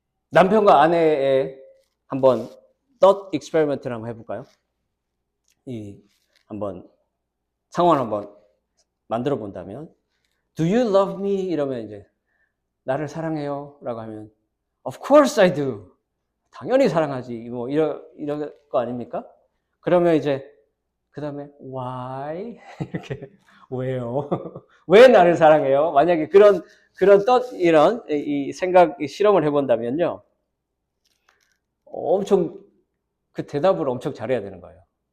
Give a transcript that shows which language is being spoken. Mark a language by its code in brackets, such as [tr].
[ko] 남편과 아내의 한번 thought experiment 를 한번 해볼까요? 한번 상황을 한번 만들어 본다면 [en] Do you love me? [ko] 이러면 이제 나를 사랑해요? 라고 하면 [en] Of course I do. [ko] 당연히 사랑하지. 뭐 이럴 거 아닙니까? 그러면 이제 그 다음에 [en] why? [ko] 이렇게 왜요? 왜 나를 사랑해요? 만약에 그런 이런 이 생각 실험을 해본다면요, 엄청 그 대답을 엄청 잘해야 되는 거예요.